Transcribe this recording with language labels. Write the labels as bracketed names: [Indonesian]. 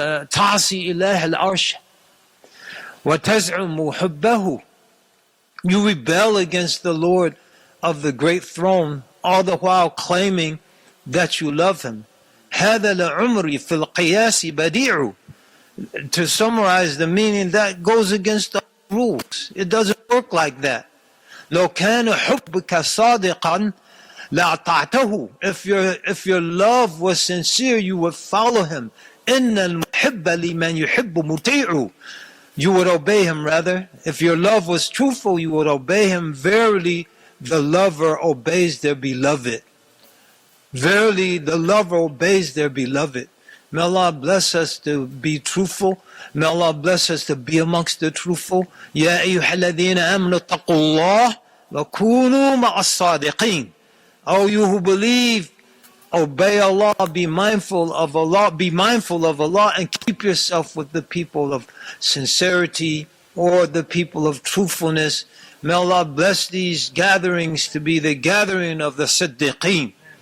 [Arabic] تعصي إله العرش وتزعم حبه. [English] You rebel against the Lord of the great throne, all the while claiming that you love him. [Arabic] هذا لعمري في القياس بديع. [English] To summarize the meaning, that goes against the rules. It doesn't work like that. [Arabic] لو كان حبك صادقا لأطعته. [English] If your love was sincere, you would follow him. [Arabic] إن المحب لمن يحب مطيع. [English] You would obey him rather. If your love was truthful, you would obey him. Verily, the lover obeys their beloved. Verily, the lover obeys their beloved. May Allah bless us to be truthful. May Allah bless us to be amongst the truthful. [Arabic] يا أيها الذين آمنوا اتقوا الله وكونوا مع الصادقين. [English] O you who believe, obey Allah, be mindful of Allah, and keep yourself with the people of sincerity or the people of truthfulness. May Allah bless these gatherings to be the gathering of the Siddiqeen.